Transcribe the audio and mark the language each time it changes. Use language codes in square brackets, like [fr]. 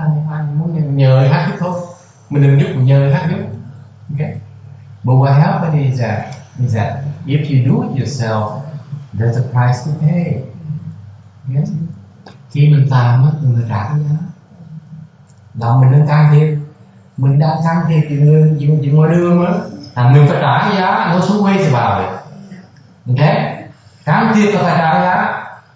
[vi] Ai muốn nhờ người khác giúp thôi, mình đừng giúp, mình nhờ người khác giúp. [en] Okay. But what happened is that if you do it yourself, there's a price to pay. Yes. [vi] Khi mình làm á, mình trả cái giá. Là mình đang can thiệp, mình đang can thiệp chuyện ngoài đường á, mình phải trả cái giá, nó xuống quay vào rồi. Ok? Can thiệp là phải trả cái giá.